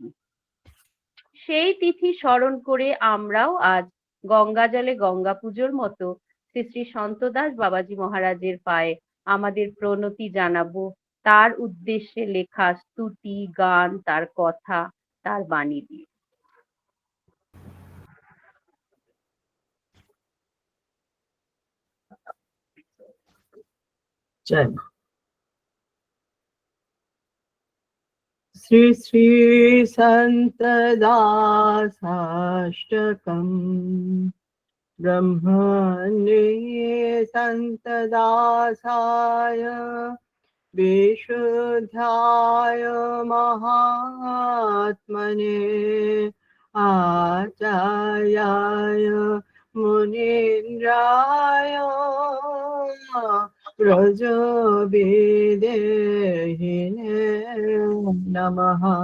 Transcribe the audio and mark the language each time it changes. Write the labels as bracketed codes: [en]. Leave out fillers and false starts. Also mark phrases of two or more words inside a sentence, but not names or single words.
[bn] সেই তিথি স্মরণ করে আমরাও আজ গঙ্গা জলে গঙ্গা পুজোর মতো শ্রী শ্রী সন্তদাস বাবাজি মহারাজের পায়ে আমাদের প্রণতি জানাবো তার উদ্দেশ্যে লেখা স্তুতি গান, তার কথা, তার বাণী দিয়ে। [hi] जय मां। [sa] श्री श्री संत दासाष्टकम् ब्रह्मणे संत दासाय विशुद्धाय महात्मने आचार्याय मुनीन्द्राय व्रजविदेहिने नमः।